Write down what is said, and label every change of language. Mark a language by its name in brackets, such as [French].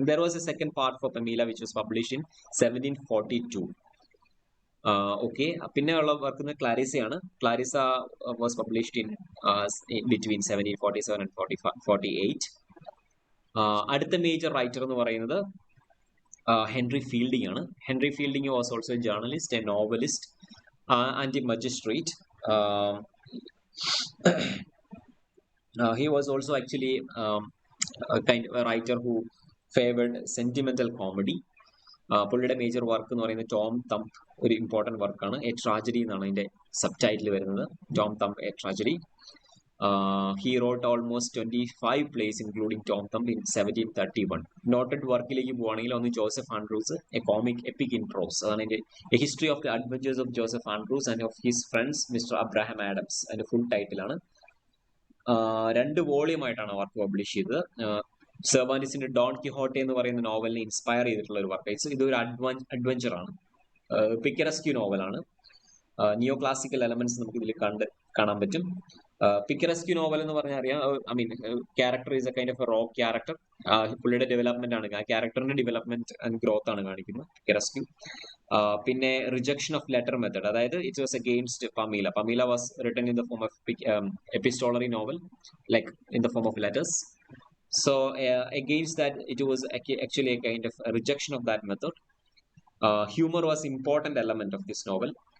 [English] There was a second part for Pamela which was published in 1742. [Malayalam] Okay, പിന്നെ ഉള്ള work ക്ലാരിസയാണ്. [English] Clarissa was published in between 1747 and 48. [Malayalam] അടുത്ത major writer എന്ന് പറയുന്നത് [English] Henry Fielding ആണ്. Henry Fielding was also a journalist, a novelist, and a magistrate. He was also actually a kind of a writer who favored sentimental comedy. [Malayalam] പുള്ളിയുടെ major work എന്ന് പറയുന്നത് Tom തംപ്, ഒരു important വർക്കാണ്. A tragedy എന്നാണ് അതിന്റെ sub title വരുന്നത്. [English] Tom Thumb a tragedy. He wrote almost 25 plays including Tom Thumb in 1731. [Malayalam] Noted വർക്കിലേക്ക് പോവുകയാണെങ്കിൽ ഒന്ന് Joseph Andrews, A comic EPIC in പ്രോസ്. [English] അതാണ് എൻ്റെ a history of the adventures of Joseph Andrews and of his friends mister Abraham Adams. അതിന്റെ full ടൈറ്റിലാണ്. [Malayalam] 2 വോളിയമായിട്ടാണ് work publish ചെയ്തത്. സെർവാന്റിസിന്റെ Don കിഹോട്ടെ എന്ന് പറയുന്ന നോവലിനെ inspire ചെയ്തിട്ടുള്ള ഒരു വർക്ക്. ഇതൊരു അഡ്വഞ്ചർ ആണ്, പിക്കറസ്ക്യൂ നോവലാണ്. നിയോ ക്ലാസിക്കൽ എലമെന്റ്സ് നമുക്ക് ഇതിൽ കാണാൻ പറ്റും. പിക്കറസ്ക്യൂ നോവൽ എന്ന് പറഞ്ഞാൽ അറിയാം, [English] Character is a kind of a raw character. [Malayalam] പുള്ളിയുടെ ഡെവലപ്മെന്റ് ആണ്, ആ ക്യാരക്ടറിന്റെ ഡെവലപ്മെന്റ് ആൻഡ് ഗ്രോത്ത് ആണ് കാണിക്കുന്നത് പിക്കറസ്ക്യൂ. പിന്നെ റിജക്ഷൻ ഓഫ് ലെറ്റർ മെത്തഡ്, അതായത് [English] It was against Pamela. Pamela was written in the form of epistolary novel, like in the form of letters. So against that, it was actually a kind of a rejection of that method. Humor was important element of this novel.